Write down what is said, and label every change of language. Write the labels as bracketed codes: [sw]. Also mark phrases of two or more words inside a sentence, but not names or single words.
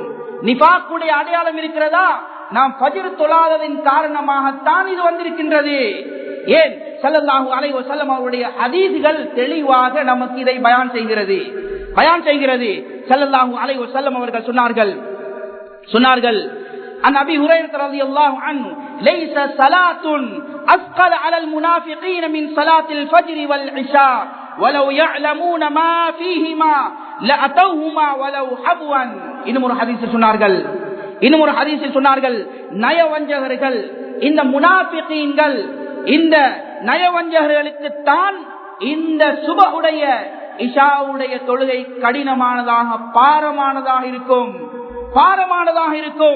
[ta] நிஃபாக்குடைய அடையாளம் இருக்கிறதா? நாம் ஃபஜ்ர் தொழாததின் காரணமாகத்தான் இது வந்திருக்கின்றது. ஏன்? [ar] صلى الله عليه وسلم [ta] அவருடைய ஹதீஸ்கள் தெளிவாக நமக்கு இதை பயான் செய்கிறது. [ar] صلى الله عليه وسلم [ta] அவர்கள் சொன்னார்கள் [ar] عن أبي هريرة رضي الله عنه ليس صلاة أثقل على المنافقين من صلاة الفجر والعشاء ولو يعلمون ما فيهما لأتوهما ولو حبوا. [ta] இன்னும் ஒரு ஹதீஸில் சொன்னார்கள், நயவஞ்சகர்கள், இந்த முனாஃபிகீன்கள், இந்த நயவஞ்சகர்களுக்கு தான் இந்த சுபஹுடைய இஷாவுடைய தொழுகை கடினமானதாக பாரமானதாக இருக்கும்.